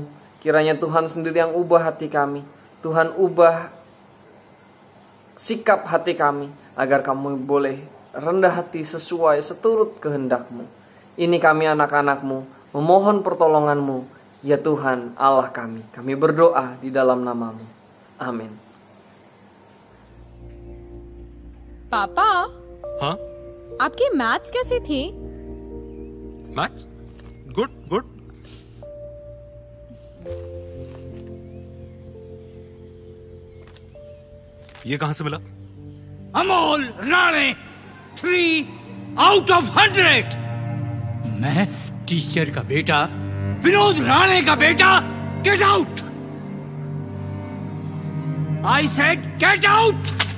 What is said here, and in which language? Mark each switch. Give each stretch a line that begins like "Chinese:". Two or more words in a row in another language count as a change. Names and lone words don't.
Indonesian: Kiranya Tuhan sendiri yang ubah hati kami. Tuhan ubah sikap hati kami agar kami boleh rendah hati sesuai seturut kehendak-Mu. Ini kami anak-anak-Mu memohon pertolongan-Mu, ya Tuhan Allah kami. Kami berdoa di dalam nama-Mu. Amin.
Hindi: पापा, हाँ? आपकी मैथ्स कैसी थी?
English: Maths? Good good.
Hindi: ये कहां से मिला?
English: अमोल राणे 3 out of 100। maths teacher
Hindi: का बेटा, विनोद राणे का बेटा,
English: get out. I said get out.